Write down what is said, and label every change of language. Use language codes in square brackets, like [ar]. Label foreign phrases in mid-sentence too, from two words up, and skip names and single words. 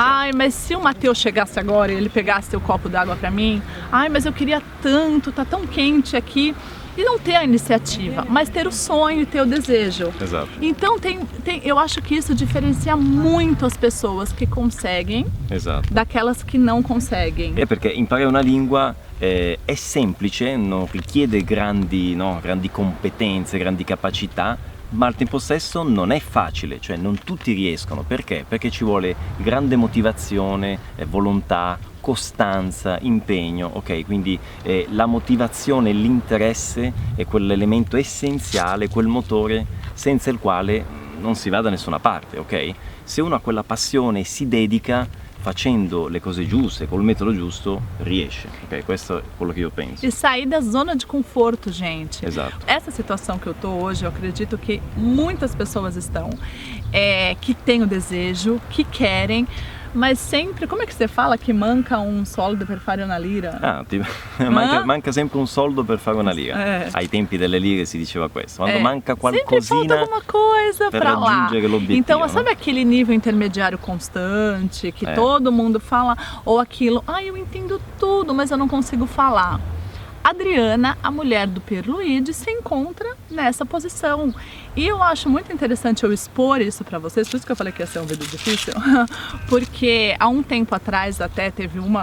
[pt] Ai, mas se o Matheus chegasse agora e ele pegasse o copo d'água pra mim, ai, mas eu queria tanto, tá tão quente aqui. E não ter a iniciativa, mas ter o sonho e ter o desejo. [it] Esatto. [pt] Então eu acho que isso diferencia muito as pessoas que conseguem [it] Esatto. [pt] daquelas que não conseguem. [it] Perché imparare una lingua è semplice, non richiede grandi competenze, grandi capacità, ma al tempo stesso non è facile, cioè non tutti riescono. Perché? Perché ci vuole grande motivazione, volontà, costanza, impegno, ok? Quindi la motivazione, l'interesse è quell'elemento essenziale, quel motore senza il quale non si va da nessuna parte, ok? Se uno ha quella passione e si dedica, facendo le cose giuste, col metodo giusto, riesce, ok? Questo è quello che io penso. [pt] E sair da zona de conforto, gente. Exato. Essa situação que eu tô hoje, eu acredito que muitas pessoas estão, que têm o desejo, que querem, mas sempre, como é que você fala que [it] manca um soldo per fare una lira? Manca sempre un soldo per fare una lira. Ai tempi delle lire si diceva questo. Quando manca [pt] Sempre [it] qualcosina [pt] falta alguma coisa [it] per [pt] pra lá. [it] raggiungere l'obiettivo. [pt] Então, sabe aquele nível intermediário constante que todo mundo fala, ou aquilo, eu entendo tudo, mas eu não consigo falar. Adriana, a mulher do Pierluigi, se encontra nessa posição. E eu acho muito interessante eu expor isso para vocês, por isso que eu falei que ia ser um vídeo difícil, porque há um tempo atrás até teve uma...